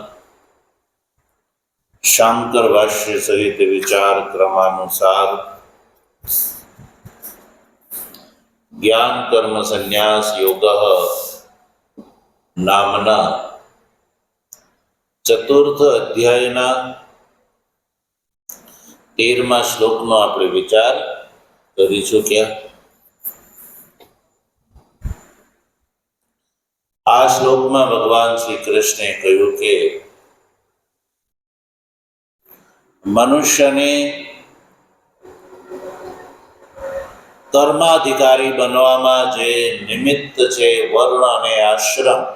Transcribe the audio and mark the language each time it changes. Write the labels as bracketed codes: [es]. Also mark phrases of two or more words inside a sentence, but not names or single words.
[gu] શાંકર ભાષ્ય સહિત વિચાર ક્રમાનુસાર જ્ઞાન કર્મ સંન્યાસ યોગ નામના ચતુર્થ અધ્યાયના 13મા શ્લોકનો આપણે વિચાર કરીશું। क्या આ શ્લોકમાં ભગવાન શ્રી કૃષ્ણે કહ્યું કે મનુષ્યને કર્માધિકારી બનવામાં જે નિમિત્ત છે વર્ણ અને આશ્રમ,